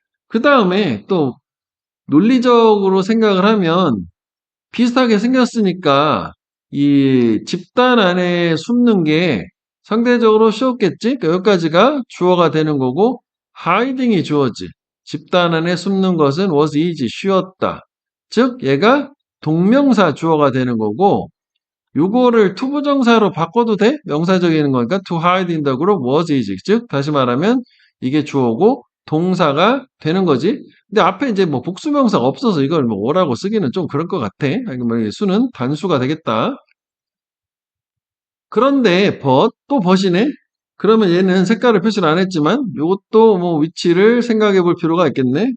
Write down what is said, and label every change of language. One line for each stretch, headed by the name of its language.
Korean: 그 다음에 또 논리적으로 생각을 하면 비슷하게 생겼으니까 이 집단 안에 숨는 게 상대적으로 쉬웠겠지? 그러니까 여기까지가 주어가 되는 거고 hiding이 주어지. 집단 안에 숨는 것은
English: was easy,
Korean: 쉬웠다. 즉 얘가 동명사 주어가 되는 거고 요거를 투부정사로 바꿔도 돼? 명사적인 거니까
English: to hide in the group was easy.
Korean: 즉 다시 말하면 이게 주어고 동사가 되는 거지. 근데 앞에 이제 뭐 복수명사가 없어서 이걸 뭐 뭐라고 쓰기는 좀 그럴 것 같아. 뭐 수는 단수가 되겠다. 그런데 또 but이네? 그러면 얘는 색깔을 표시를 안 했지만 요것도 뭐 위치를 생각해 볼 필요가 있겠네.